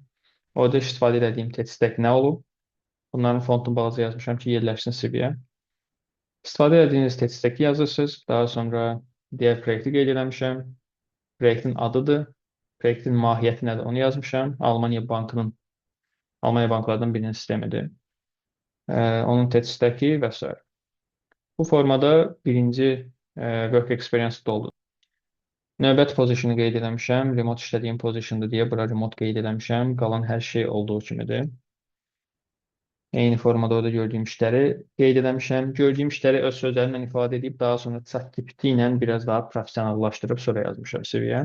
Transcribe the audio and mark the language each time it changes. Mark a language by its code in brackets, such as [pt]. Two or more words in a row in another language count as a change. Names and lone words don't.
[az] Orada istifadə etdiyim [en] tech stack [az] nə olub? Bunların fontunu balaca yazmışam ki, yerləşsin CV-yə. İstifadə etdiyiniz [en] tech stack [az] yazırsınız. Daha sonra digər proyekti qeyd etmişəm. Proyektin adıdır. Proyektin mahiyyəti nədir? Onu yazmışam. Almaniya banklardan birinin sistemidir. Onun [en] tech stack-i [az] və s. Bu formada birinci [en] work experience [az] doldu. Növbəti pozisiyonu qeyd etmişəm. Remote işlədiyim pozisiondur deyə bura remote qeyd etmişəm. Qalan hər şey olduğu kimidir. Eyni formada orada gördüyüm işləri qeyd etmişəm. Gördüyüm işləri öz sözlərimlə ifadə edib, daha sonra ChatGPT ilə biraz daha professionallaşdırıb sonra yazmışam CV-yə.